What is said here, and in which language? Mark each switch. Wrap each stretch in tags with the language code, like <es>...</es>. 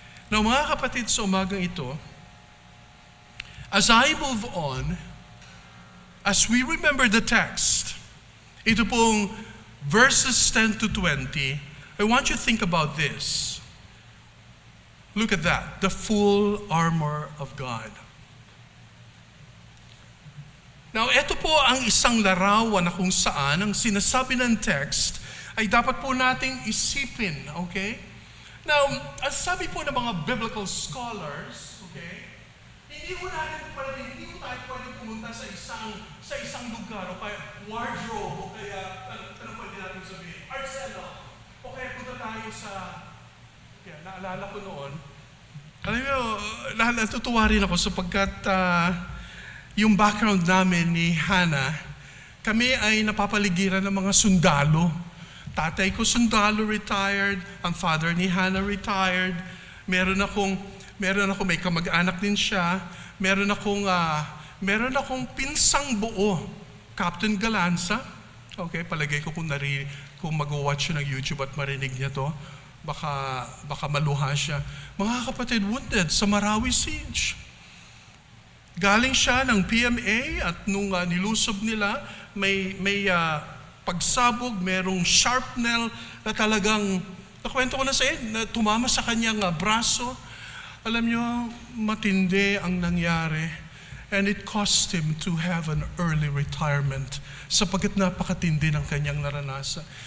<en>Now</en> <tl>mga kapatid, sa umagang ito,</tl> <en>as I move on, as we remember the text,</en> <tl>ito pong</tl> <en>verses 10 to 20, I want you to think about this. Look at that, the full armor of God.</en> <tl>Now, ito po ang isang larawan na kung saan ang sinasabi ng text ay dapat po nating isipin, okay? Now, as sabi po ng mga biblical scholars, okay, hindi mo tayo pwede pumunta sa isang lugar o kaya wardrobe o kaya ano pwede natin sabihin, arsenal o kaya punta tayo sa naalala ko noon. Alam mo, natutuwa rin ako sapagkat yung background namin ni Hannah, kami ay napapaligiran ng mga sundalo. Tatay ko sundalo, retired. Ang father ni Hannah retired. Meron akong may kamag-anak din siya. Meron akong pinsang buo, Captain Galanza. Okay, palagay ko kung mag-watch siya ng YouTube at marinig niya to, baka maluha siya. Mga kapatid, wounded sa Marawi Siege. Galing siya ng PMA at nung nilusob nila, may pagsabog, merong sharpnel na talagang, nakwento ko na sa inyo, na tumama sa kanyang braso. Alam niyo, matindi ang nangyari.</tl> <en>And it cost him to have an early retirement</en> <tl>sapagkat napakatindi ng kanyang naranasan.</tl>